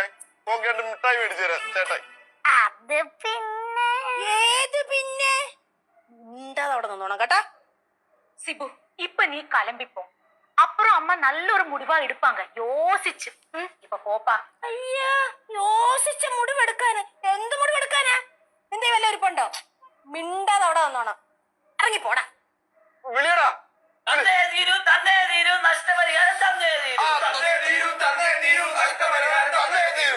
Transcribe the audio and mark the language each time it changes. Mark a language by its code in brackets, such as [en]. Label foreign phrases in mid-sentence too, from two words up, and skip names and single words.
[ml] നോക്കേണ്ട മിഠായി മേടിച്ചു തരാം ചേട്ടായി. [ta] കേട്ടാ சிபு, இப்ப நீ கிளம்பிப்போம். அப்புறம் அம்மா நல்ல ஒரு முடிவா எடுப்பாங்க யோசிச்சு. இப்ப போப்பா. ஐயா, [ml] യോസിച്ച മുടിവെടുക്കാന് എന്ത് മുടിവെടുക്കാനാ? എന്തേ വല്ല ഇരിപ്പുണ്ടോ? മിണ്ടാതെ അവിടെ വന്നോണം. ഇറങ്ങി പോടാ. വിളിയടാ. തന്നേ തീരൂ നഷ്ടപരിഹാരം തന്നേ തീരൂ. തന്നേ തീരൂ നഷ്ടപരിഹാരം തന്നേ തീരൂ.